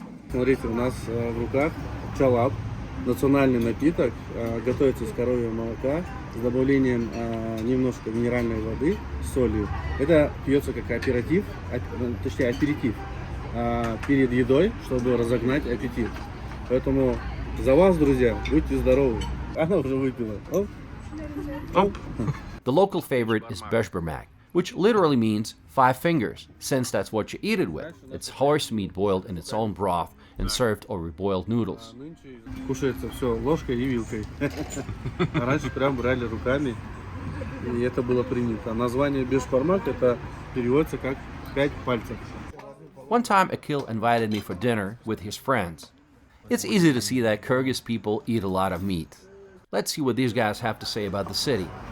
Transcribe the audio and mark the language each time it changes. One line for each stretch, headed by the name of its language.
Russian: Смотрите, у нас в руках чалап, национальный напиток, готовится из коровьего молока с добавлением немножко минеральной воды с солью. Это пьется как аперитив, точнее аперитив перед едой, чтобы разогнать аппетит. Поэтому за вас, друзья, будьте здоровы. Она уже выпила. Оп.
English: The local favorite is beshbermak, which literally means 5 fingers, since that's what you eat it with. It's horse meat boiled in its own broth and served over boiled noodles.
Russian: Кушается все ложкой и вилкой. Раньше прям брали руками, и это было принято. Название бешбармак это переводится как 5 пальцев.
English: One time Akil invited me for dinner with his friends. It's easy to see that Kyrgyz people eat a lot of meat. Let's see what these guys have to say about the city.